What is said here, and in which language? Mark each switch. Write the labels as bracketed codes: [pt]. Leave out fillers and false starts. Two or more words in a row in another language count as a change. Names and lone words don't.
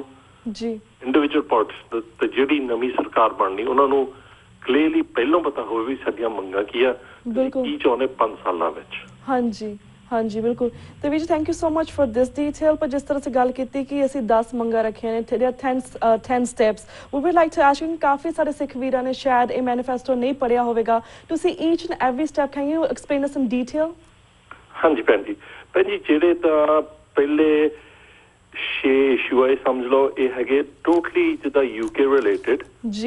[pa] ਜੀ ਇੰਡੀਵਿਜੂਅਲ ਪਾਰਟੀਆਂ ਤੇ ਜਿਹੜੀ ਨਵੀਂ ਸਰਕਾਰ ਬਣਨੀ ਉਹਨਾਂ ਨੂੰ ਕਲੀਅਰਲੀ ਪਹਿਲਾਂ ਪਤਾ ਹੋਵੇ ਵੀ ਸਾਡੀਆਂ ਮੰਗਾਂ ਕੀ ਆ ਬਿਲਕੁਲ ਕੀ ਚਾਹੁੰਦੇ 5 ਸਾਲਾਂ ਵਿੱਚ ਹਾਂਜੀ ਹਾਂਜੀ ਬਿਲਕੁਲ ਤੇ ਵੀਰ ਜੀ [en] thank you so much for this detail [pa] ਪਰ ਜਿਸ ਤਰ੍ਹਾਂ ਸੇ ਗੱਲ ਕੀਤੀ ਕਿ ਅਸੀਂ 10 ਮੰਗਾਂ ਰੱਖੀਆਂ ਨੇ [en] there are 10 steps we would like to ask you [pa] ਕਾਫੀ ਸਾਰੇ ਸਿੱਖ ਵੀਰਾਂ ਨੇ ਸ਼ਾਇਦ ਇਹ ਮੈਨੀਫੈਸਟੋ ਨਹੀਂ ਪੜਿਆ ਹੋਵੇਗਾ ਤੁਸੀਂ [en] each and every step can you explain us in detail [pa] ਹਾਂਜੀ ਭੈਣ ਜੀ ਜਿਹੜੇ ਤਾਂ ਪਹਿਲੇ 6 ਇਸ਼ੂ ਆਏ ਸਮਝ ਲਓ ਇਹ ਹੈਗੇ ਟੋਟਲੀ ਜਿੱਦਾਂ UK ਰਿਲੇਟਡ ਜੀ